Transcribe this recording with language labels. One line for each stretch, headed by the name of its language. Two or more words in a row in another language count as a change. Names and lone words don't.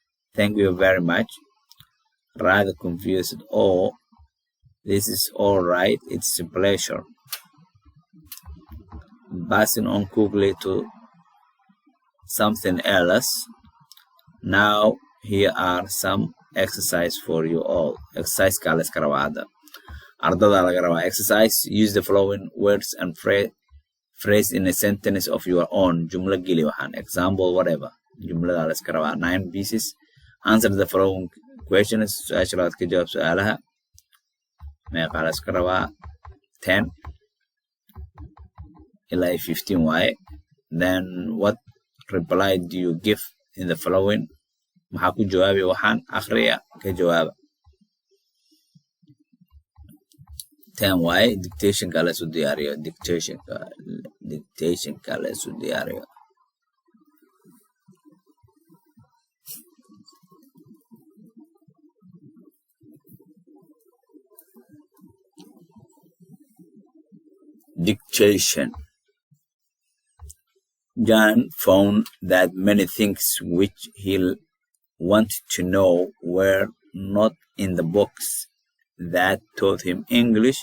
English: Thank you very much. Rather confused. Oh, This is all right. It's a pleasure. Passing on quickly to something else. Now, here are some exercise for you all.
Somali: Exercise kala iska rabaa hadda. Ardada laga rabaa. Exercise.
English: Use the following words and phrase in a sentence of your own.
Somali: Jumla gili waxaan.
English: Example, whatever.
Somali: Jumlada la iska rabaa. 9 pieces.
English: Answer the following questions.
Somali: Su'aasha labaad ka jawaab su'aalaha. Meeqa la iska rabaa? 10 ilaa 15 waaye.
English: Then what reply do you give in the following?
Somali: Maxaa ku jawaabi waxaan? Akhriya ka jawaaba. 10 waaye. Dictation ka la isu diyaariyo. Dictation ka la isu diyaariyo. Dictation.
English: John found that many things which he wanted to know were not in the books that taught him English.